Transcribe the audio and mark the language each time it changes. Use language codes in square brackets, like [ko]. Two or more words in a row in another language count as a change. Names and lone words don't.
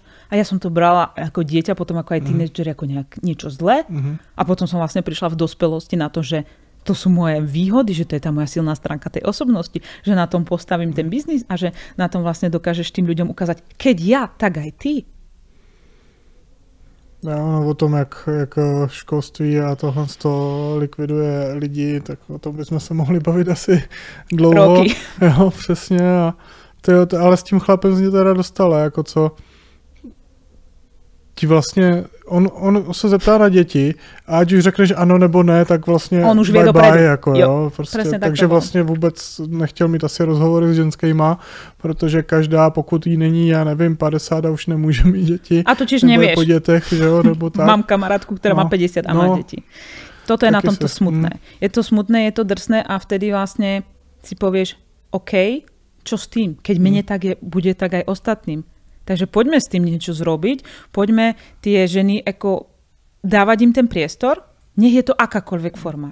[sk] A ja som to brala ako dieťa, potom ako aj tínedžer, ako niečo zlé. A potom som vlastne prišla v dospelosti na to, že to sú moje výhody, že to je tá moja silná stránka tej osobnosti, že na tom postavím ten biznis a že na tom vlastne dokážeš tým ľuďom ukázať, keď ja, tak aj ty. [cs] No, o tom, jak školství a tohle likviduje lidi, tak o tom bychom se mohli bavit asi dlouho. Roky. Jo, přesně. A ale s tím chlapem mě teda dostala, jako co ti vlastně, on se zeptá na děti a ať už řekneš ano nebo ne, tak vlastně on už bye, jako jo, prostě, takže vlastně vůbec nechtěl mít asi rozhovory s ženskýma, protože každá, pokud jí není, já nevím, 50 a už nemůže mít děti. [sk] A to čiž nevieš. [cs] Po dětech, že jo, nebo tak. [sk] Mám kamarátku, ktorá má 50 a má deti. Toto je na tomto smutné. Je to smutné, je to drsné a vtedy vlastne si povieš, OK, čo s tým? Keď mne tak je, bude tak aj ostatným. Takže poďme s tým niečo zrobiť, poďme tie ženy ako dávať im ten priestor, nech je to akákoľvek forma.